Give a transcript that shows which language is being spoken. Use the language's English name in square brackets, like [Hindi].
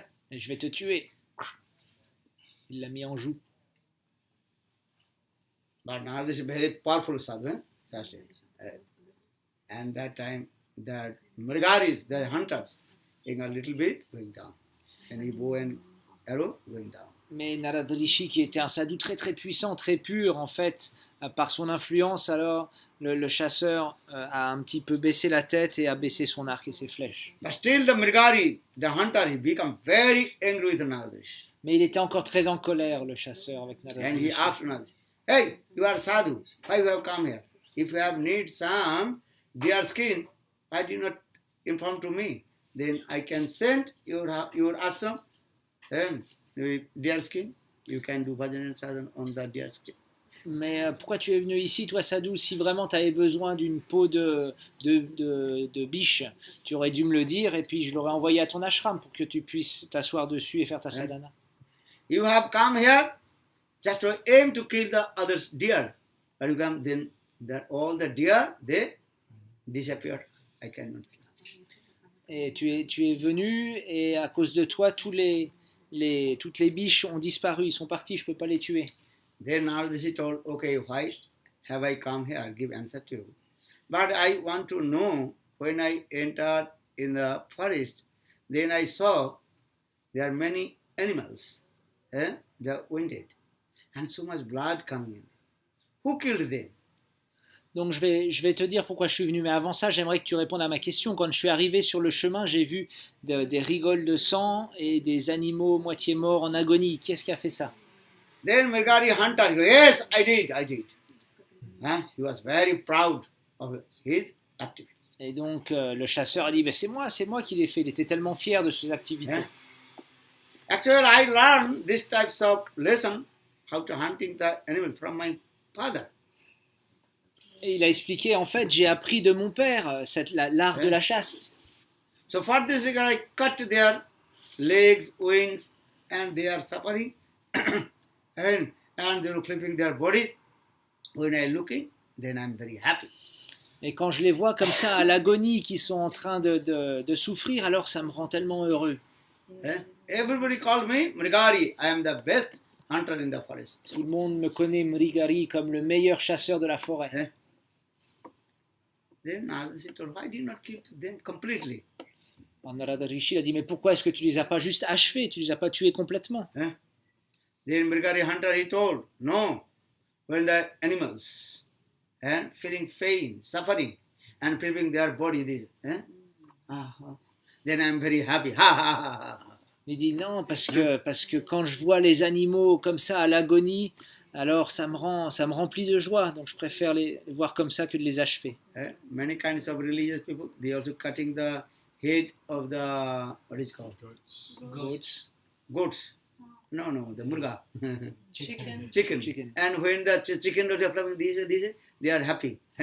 [French] Et je vais te tuer. Il l'a mis en joue. [English] But now this is very powerful sadhu, that's it. And that time, the Mrigaris, the hunters, in a little bit going down. And he bow and arrow going down. [French] Mais Narad Rishi, qui était un sadhu très très puissant, très pur, en fait, par son influence, alors le chasseur a un petit peu baissé la tête et a baissé son arc et ses flèches. [English] But still the Mrigari, the hunter, he become very angry with Naradish. [French] Mais il était encore très en colère, le chasseur, avec Narad [English] And he [French] Rishi. [English] asked Naradish, hey, you are sadhu, why you have come here? If you have need some deer skin, why do you not inform to me? Then I can send your ashram and deer skin. You can do bhajan and sadhan on the deer skin. [French] Mais pourquoi tu es venu ici, toi, sadhu? Si vraiment tu avais besoin d'une peau de biche, tu aurais dû me le dire et puis je l'aurais envoyé à ton ashram pour que tu puisses t'asseoir dessus et faire ta sadhana. [English] You have come here just to aim to kill the other deer. But you come, then all the deer, they disappear. I cannot kill. [French] Et tu es venu et à cause de toi, toutes les biches ont disparu, ils sont partis, je ne peux pas les tuer. [English] Then Naradaji told, okay, why have I come here? I'll give answer to you. But I want to know, when I entered in the forest, then I saw there are many animals, they are wounded, and so much blood coming in. Who killed them? [French] Donc je vais te dire pourquoi je suis venu, mais avant ça, j'aimerais que tu répondes à ma question. Quand je suis arrivé sur le chemin, j'ai vu des rigoles de sang et des animaux moitié morts en agonie. Qu'est-ce qui a fait ça? [English] Then Mrigari hunter, yes, I did. He was very proud of his activity. [French] Et donc le chasseur a dit, ben, c'est moi qui l'ai fait. Il était tellement fier de ses activités. [English] Actually, I learned this types of lesson, how to hunting the animal from my father. [French] Et il a expliqué, en fait, j'ai appris de mon père l'art de la chasse. [English] So for this, I cut their legs, wings, and they are suffering, and they are flipping their body. When I looking, then I'm very happy. [French] Et quand je les vois comme ça à l'agonie, qui sont en train de souffrir, alors ça me rend tellement heureux. [English] Everybody called me Mrigari. I am the best hunter in the forest. [French] Tout le monde me connaît Mrigari comme le meilleur chasseur de la forêt. [English] Then Naradaji told, why did you not kill them completely? [French] Alors Narada Rishi a dit, mais pourquoi est-ce que tu les as pas juste achevés, tu les as pas tués complètement? [English] Then Mrigari hunter, he told, no, when the animals feeling pain, suffering, and preparing their body, then I am very happy. [French] Il dit non, parce que quand je vois les animaux comme ça à l'agonie, alors ça me remplit de joie. Donc je préfère les voir comme ça que de les achever. [English] Many kinds of religious people, they also cutting the head of the, what is called? Goats. No, the murga. Chicken. And when the chicken is flying, they are happy.